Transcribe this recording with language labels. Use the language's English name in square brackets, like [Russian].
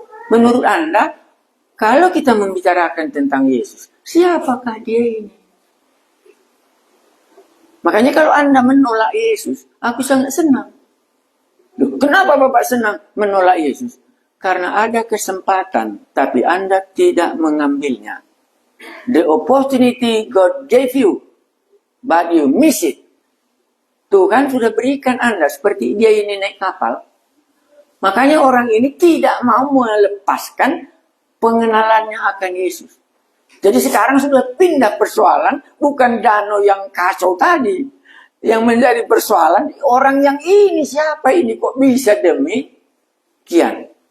[Indonesian] Menurut Anda, kalau kita membicarakan tentang Yesus, siapakah dia ini? Makanya kalau Anda menolak Yesus, aku sangat senang. Loh, kenapa Bapak senang menolak Yesus? Karena ada kesempatan, tapi Anda tidak mengambilnya. [English] The opportunity God gave you, but you miss it. [Indonesian] Tuhan sudah berikan Anda seperti dia ini naik kapal. Makanya orang ini tidak mau melepaskan pengenalannya akan Yesus. Jadi sekarang sudah pindah persoalan, bukan danau yang kacau tadi. Yang menjadi persoalan, orang yang ini siapa ini kok bisa demikian.